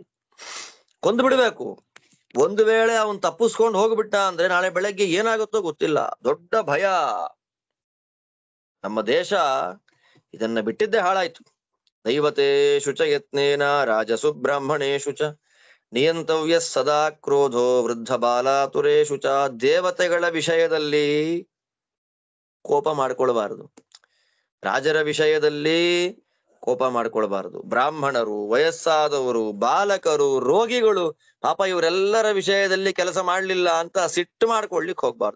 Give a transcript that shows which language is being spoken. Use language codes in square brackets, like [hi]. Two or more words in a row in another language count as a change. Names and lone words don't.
[kn] ಕೊಂದು ಬಿಡ್ಬೇಕು. ಒಂದು ವೇಳೆ ಅವನ್ ತಪ್ಪಿಸ್ಕೊಂಡು ಹೋಗ್ಬಿಟ್ಟ ಅಂದ್ರೆ ನಾಳೆ ಬೆಳಗ್ಗೆ ಏನಾಗುತ್ತೋ ಗೊತ್ತಿಲ್ಲ. ದೊಡ್ಡ ಭಯ. ನಮ್ಮ ದೇಶ ಇದನ್ನ ಬಿಟ್ಟಿದ್ದೇ ಹಾಳಾಯ್ತು. [sa] ದೈವತೇಷು ಚ ಯತ್ನೇನ ರಾಜಸು ಬ್ರಾಹ್ಮಣೇಶು ಚ ನಿಯಂತವ್ಯ ಸದಾ ಕ್ರೋಧೋ ವೃದ್ಧ ಬಾಲಾತುರೇಶು ಚ. [kn] ದೇವತೆಗಳ ವಿಷಯದಲ್ಲಿ ಕೋಪ ಮಾಡ್ಕೊಳ್ಬಾರದು, ರಾಜರ ವಿಷಯದಲ್ಲಿ ಕೋಪ ಮಾಡ್ಕೊಳ್ಬಾರದು. ಬ್ರಾಹ್ಮಣರು, ವಯಸ್ಸಾದವರು, ಬಾಲಕರು, ರೋಗಿಗಳು, ಪಾಪ ಇವರೆಲ್ಲರ ವಿಷಯದಲ್ಲಿ ಕೆಲಸ ಮಾಡ್ಲಿಲ್ಲ ಅಂತ ಸಿಟ್ಟು ಮಾಡ್ಕೊಳ್ಲಿಕ್ಕೆ ಹೋಗ್ಬಾರ್ದು.